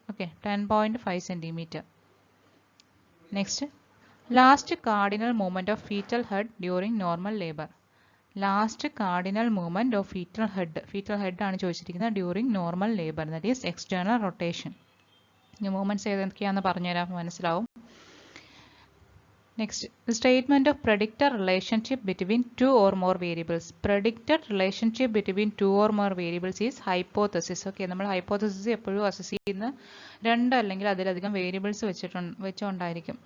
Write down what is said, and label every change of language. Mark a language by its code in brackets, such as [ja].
[en] Okay, 10.5 centimetre. Next, last cardinal movement of foetal head during normal labour. Last cardinal movement of foetal head [ml] ആണ് ചോദിച്ചിരിക്കുന്നത് [en] During normal labour, that is external rotation. [ml] ഈ movements ഏതൊക്കെയാണെന്ന് പറഞ്ഞുതരാൻ മനസ്സിലാവും. [en] Next, the statement of predictor relationship between two or more variables. Predicted relationship between two or more variables is hypothesis. [ml] Okay, നമ്മൾ hypothesis എപ്പോഴും assess ചെയ്യുന്ന രണ്ട് അല്ലെങ്കിൽ അതിലധികം variables വെച്ചുകൊണ്ടായിരിക്കും.